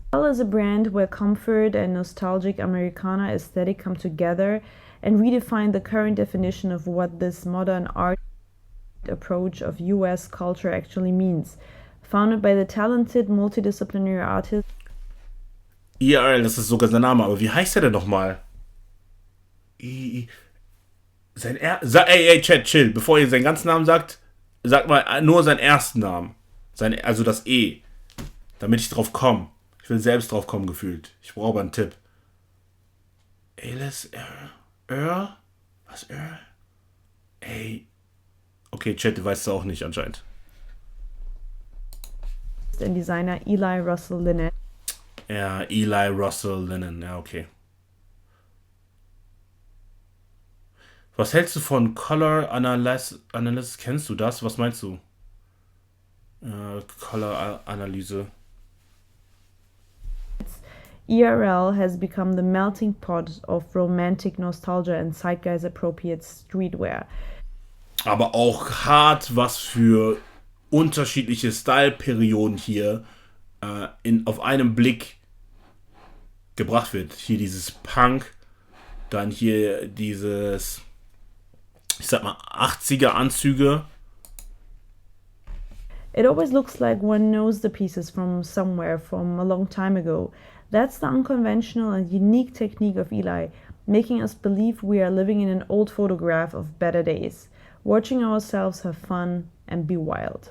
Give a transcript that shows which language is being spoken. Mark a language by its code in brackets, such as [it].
[en] is a brand where comfort and nostalgic Americana aesthetic come together and redefine the current definition of what this modern art approach of US culture actually means. Founded by the talented multidisciplinary artist. [de] ERL, das ist sogar sein Name, aber wie heißt er denn nochmal? Chat, chill. Bevor ihr seinen ganzen Namen sagt, sagt mal nur seinen ersten Namen. Also das E. Damit ich drauf komme. Ich will selbst drauf kommen, gefühlt. Ich brauche aber einen Tipp. Alice Earl? Was Earl? Ey. Okay, Chat, du weißt es auch nicht anscheinend. [en] And designer Eli Russell Linen. [de] Ja, Eli Russell Linen. Ja, okay. Was hältst du von Color Analysis? Kennst du das? Was meinst du? Color Analyse. [en] ERL has become the melting pot of romantic nostalgia and zeitgeist appropriate streetwear. [de] Aber auch hart, was für unterschiedliche Style-Perioden hier auf einem Blick gebracht wird. Hier dieses Punk, dann hier dieses, ich sag mal, 80er Anzüge. [en] It always looks like one knows the pieces from somewhere from a long time ago. That's the unconventional and unique technique of Eli, making us believe we are living in an old photograph of better days, watching ourselves have fun and be wild.